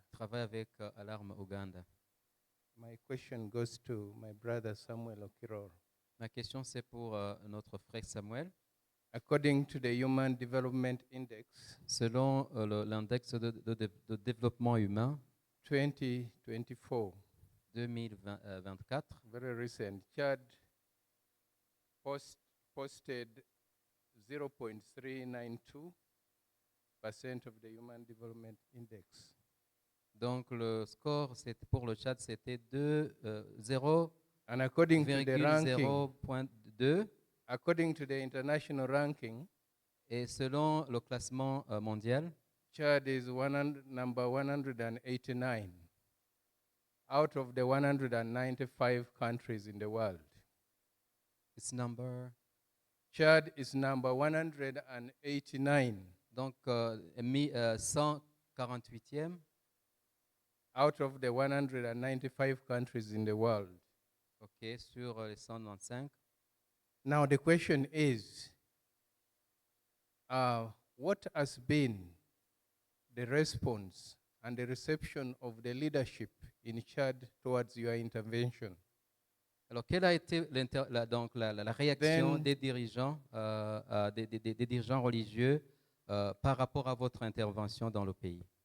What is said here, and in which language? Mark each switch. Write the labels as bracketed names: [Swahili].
[French] Je travaille avec Alarme Uganda. [English] My question goes to my brother Samuel Okiror. [French] Ma question c'est pour notre frère Samuel. [English] According to the Human Development Index, [French] Selon l'index de développement humain [English] 2024, [French] 2024, [English] very recent, Chad posted 0.392% of the Human Development Index. [French] donc le score pour le Tchad c'était 0,02. [English] And according to the ranking, according to the international ranking, [French] Et selon le classement mondial, [English] Chad is number 189 out of the 195 countries in the world. it's number, Chad is number 189 [French] donc 148e out of the 195 countries in the world. ok, sur les 195. [English] Now the question is, what has been the response and the reception of the leadership in Chad towards your intervention? [French] Alors, quelle a été la réaction [English] Then- [French] des dirigeants, des dirigeants religieux par rapport à votre intervention dans le pays?